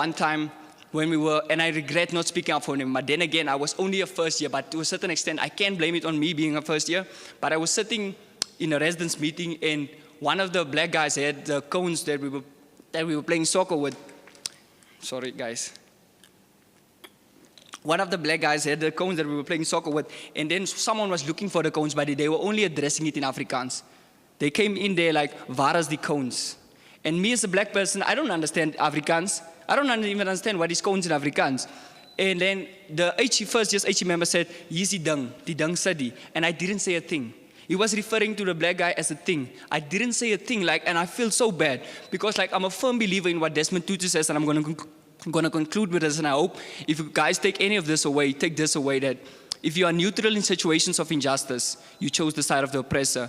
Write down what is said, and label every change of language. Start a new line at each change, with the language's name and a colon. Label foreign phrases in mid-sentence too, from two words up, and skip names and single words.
English: I remember one time when we were, and I regret not speaking up for him, but then again, I was only a first year, but to a certain extent, I can't blame it on me being a first year, but I was sitting in a residence meeting, and one of the black guys had the cones that we were playing soccer with. Sorry, guys. One of the black guys had the cones that we were playing soccer with, and then someone was looking for the cones, but they were only addressing it in Afrikaans. They came in there like,
Afrikaans: waar is die cones?
English: And me as a black person, I don't understand Afrikaans. I don't even understand what is cones in Afrikaans. And then the first year's HE member said,
Afrikaans: hier is die ding study.
English: And I didn't say a thing. He was referring to the black guy as a thing. I didn't say a thing, like, and I feel so bad because like I'm a firm believer in what Desmond Tutu says, and I'm going to conclude with this, and I hope if you guys take any of this away, take this away, that if you are neutral in situations of injustice, you chose the side of the oppressor.